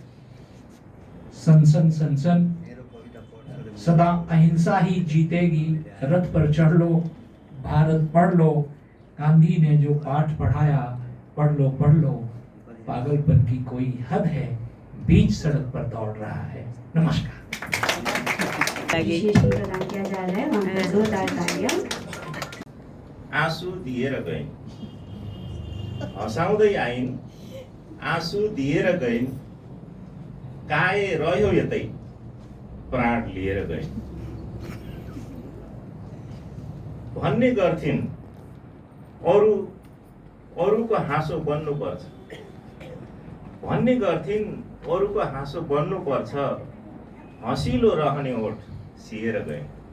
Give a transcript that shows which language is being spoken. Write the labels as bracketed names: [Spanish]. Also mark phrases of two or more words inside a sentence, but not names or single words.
[Hindi] सनसन सनसन, सदा अहिंसा ही जीतेगी, रथ पर चढ़ लो, भारत पढ़ लो, गांधी ने जो पाठ पढ़ाया, पढ़ लो, पागलपन की कोई हद है, बीच सड़क पर दौड़ रहा है। नमस्कार। विशेषण प्रदान किया जा रहा है, वहाँ पर जोरदार तालियां। [Nepali] आँसु दिएर गइन्, हँसाउँदै आइन्, आँसु दिएर गइन्, काए रह्यो यतै, प्राण लिएर गइन् भन्ने गर्थिन्, अरूको हाँसो बन्नुपर्छ भन्ने गर्थिन्, अरूको हाँसो बन्नुपर्छ, हँसिलो रहने ओठ सिएर गइन्।